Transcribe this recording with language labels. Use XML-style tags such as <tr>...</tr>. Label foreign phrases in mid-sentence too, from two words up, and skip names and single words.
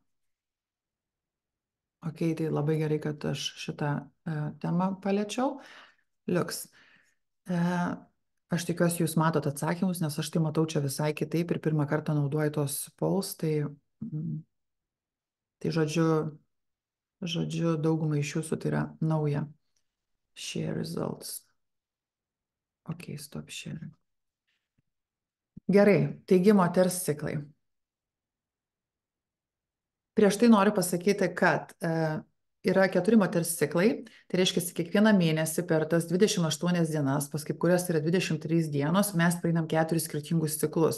<lt>Ok, tai labai gerai, kad aš šitą temą paliečiau. Liuks. Aš tikiuosi, jūs matot atsakymus, nes aš tai matau čia visai kitaip ir pirmą kartą naudoju tos polls, tai žodžiu, daugumai iš jūsų tai yra nauja.</lt> <en>Share results. Ok, stop sharing.</en> <lt>Gerai, taigi moters ciklai. Prieš tai noriu pasakyti, kad yra 4 moters ciklai, tai reiškia, kiekvieną mėnesį per tas 28 dienas, pas kaip kurias yra 23 dienos, mes praeinam 4 skirtingus ciklus.</lt>